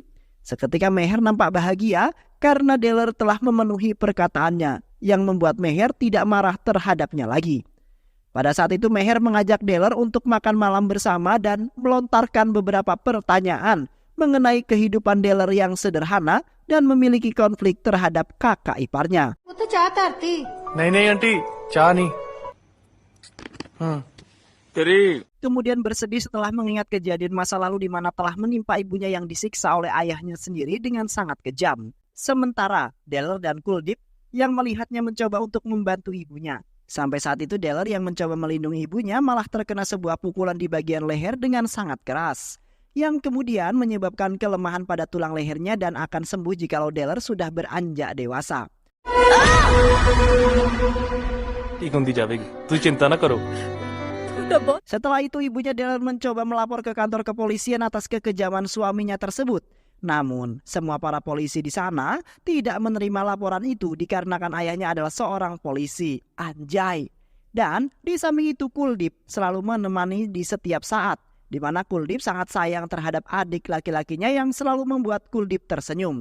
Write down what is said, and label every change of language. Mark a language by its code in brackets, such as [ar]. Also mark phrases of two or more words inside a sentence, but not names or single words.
[id] Seketika Meher nampak bahagia karena Deller telah memenuhi perkataannya yang membuat Meher tidak marah terhadapnya lagi. Pada saat itu Meher mengajak Deller untuk makan malam bersama dan melontarkan beberapa pertanyaan mengenai kehidupan Deller yang sederhana dan memiliki konflik terhadap kakak iparnya. [hi] नहीं आंटी चाह नहीं [id] Kemudian bersedih setelah mengingat kejadian masa lalu di mana telah menimpa ibunya yang disiksa oleh ayahnya sendiri dengan sangat kejam. Sementara Deller dan Kuldip yang melihatnya mencoba untuk membantu ibunya. Sampai saat itu Deller yang mencoba melindungi ibunya malah terkena sebuah pukulan di bagian leher dengan sangat keras, yang kemudian menyebabkan kelemahan pada tulang lehernya dan akan sembuh jikalau Deller sudah beranjak dewasa. [hi] ठीक होती जाएगी तू चिंता ना करो. [id] Setelah itu ibunya Deller mencoba melapor ke kantor kepolisian atas kekejaman suaminya tersebut. Namun semua para polisi di sana tidak menerima laporan itu dikarenakan ayahnya adalah seorang polisi. Anjay. Dan di samping itu Kuldip selalu menemani di setiap saat, di mana Kuldip sangat sayang terhadap adik laki-lakinya yang selalu membuat Kuldip tersenyum.